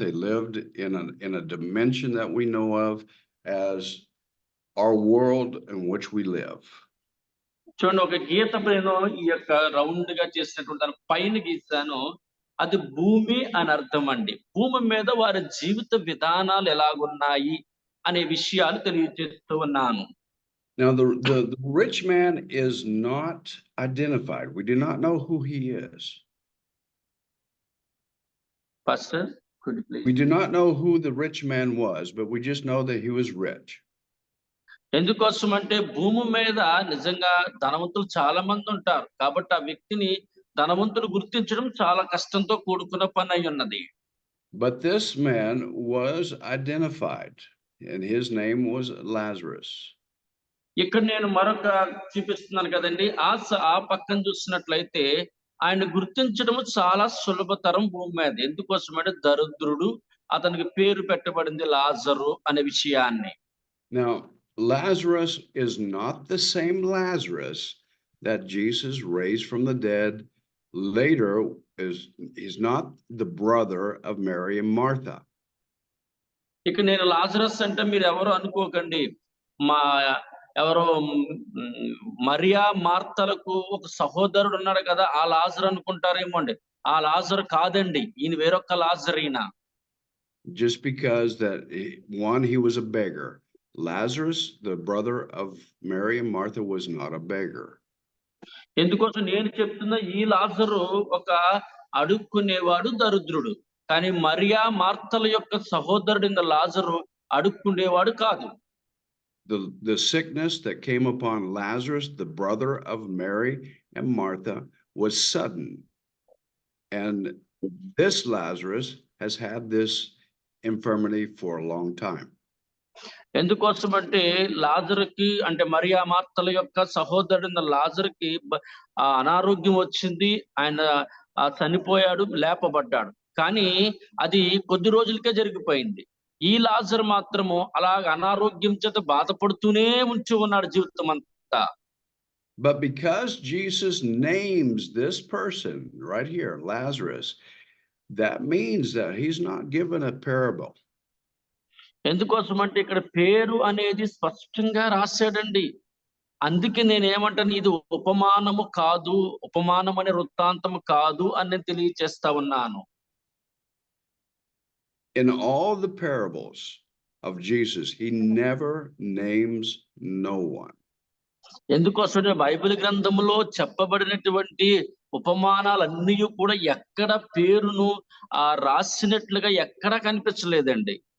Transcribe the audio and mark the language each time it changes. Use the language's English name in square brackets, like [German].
[English] They lived in a dimension that we know of as our world in which we live. [Telugu] చూడండి, ఒక గీత పైన ఈ యొక్క round గా చేసినటువంటి దాని పైన గీసాను, అది భూమి అని అర్థం అండి. భూమి మీద వారి జీవిత విధానాలు ఎలాగున్నాయి అనే విషయాలు తెలియజేస్తూ ఉన్నాను. [English] Now the rich man is not identified. We do not know who he is. Pastor, could you please? We do not know who the rich man was, but we just know that he was rich. [Telugu] ఎందుకోసం అంటే భూమి మీద నిజంగా ధనవంతులు చాలా మంది ఉంటారు, కాబట్టి ఆ వ్యక్తిని ధనవంతులు గుర్తించడం చాలా కష్టంతో కూడుకున్న పని అయి ఉన్నది. [English] But this man was identified, and his name was Lazarus. [Telugu] ఇక్కడ నేను మరొక చూపిస్తున్నాను కదండి. ఆ పక్కన చూసినట్లయితే ఆయన గుర్తించడం చాలా సులభతరం భూమి మీద. ఎందుకోసమంటే దరిద్రుడు, అతనికి పేరు పెట్టబడింది లాజరు అనే విషయాన్ని. [English] Now, Lazarus is not the same Lazarus that Jesus raised from the dead later. He's not the brother of Mary and Martha. [Telugu] ఇక నేను లాజరస్ అంటే మీరు ఎవరు అనుకోకండి. మా ఎవరో మరియా మార్తలకు ఒక సహోదరుడు ఉన్నాడు కదా, ఆ లాజరు అనుకుంటారేమో అండి. ఆ లాజరు కాదండి. ఈయన వేరొక లాజరు ఈయన. [English] Just because that he was a beggar. Lazarus, the brother of Mary and Martha, was not a beggar. [Telugu] ఎందుకోసం నేను చెప్తున్నా, ఈ లాజరు ఒక అడుక్కునేవాడు, దరిద్రుడు. కానీ మరియా మార్తల యొక్క సహోదరుడైన లాజరు అడుక్కుండేవాడు కాదు. [English] The sickness that came upon Lazarus, the brother of Mary and Martha, was sudden. And this Lazarus has had this infirmity for a long time. [Telugu] ఎందుకోసమంటే లాజరుకి అంటే మరియా మార్తల యొక్క సహోదరుడైన లాజరుకి అనారోగ్యం వచ్చింది. ఆయన చనిపోయాడు, లేపబడ్డాడు. కానీ అది కొద్ది రోజులకే జరిగిపోయింది. ఈ లాజరు మాత్రము అలాగ అనారోగ్యం చేత బాధపడుతూనే ఉంచి ఉన్నాడు జీవితం అంతా. [English] But because Jesus names this person right here, Lazarus, that means that he's not given a parable. [Telugu] ఎందుకోసమంటే ఇక్కడ పేరు అనేది స్పష్టంగా రాశాడండి. అందుకే నేనేమంటాను, ఇది ఉపమానము కాదు, ఉపమానం అనే వృత్తాంతము కాదు అని తెలియచేస్తా ఉన్నాను. [English] In all the parables of Jesus, he never names no one. [Telugu] ఎందుకోసమే Bible గ్రంథంలో చెప్పబడినటువంటి ఉపమానాలన్నీ కూడా ఎక్కడ పేరును రాసినట్లుగా ఎక్కడ కనిపించలేదండి.